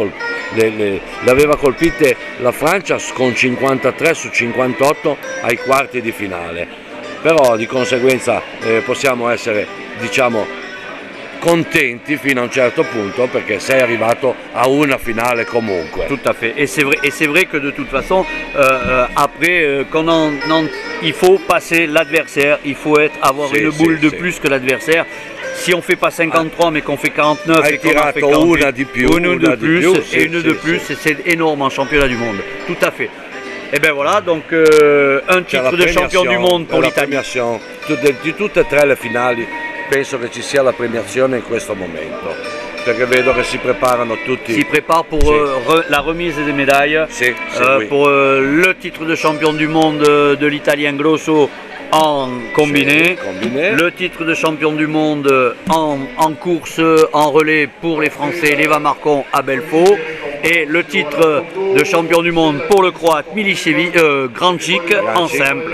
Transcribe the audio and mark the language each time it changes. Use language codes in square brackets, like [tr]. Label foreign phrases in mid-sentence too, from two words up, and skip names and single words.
[it] le aveva colpite la Francia con 53 su 58 ai quarti di finale, però di conseguenza possiamo essere, diciamo, contenti fino a un certo punto perché sei arrivato a una finale comunque. [fr] Tout à fait. Et c'est vrai que de toute façon, après, il faut passer l'adversaire, il faut avoir une boule de plus que l'adversaire. Si on ne fait pas 53 mais qu'on fait 49 et qu'on en fait 48, [it] una di più, [fr] une de plus, c'est énorme en championnat du monde. Tout à fait. Et bien voilà, donc un titre de champion du monde pour l'Italie. [it] Di tutte e tre le finali penso che ci sia la premiazione in questo momento, perché vedo che si preparano tutti. [fr] Si prépare pour la remise des médailles, pour le titre de champion du monde de l'Italien Grosso en combiné, le titre de champion du monde en course en relais pour les Français, Leva Marcon à Belfort, et le titre de champion du monde pour le Croate Milicevic, Grancic en simple.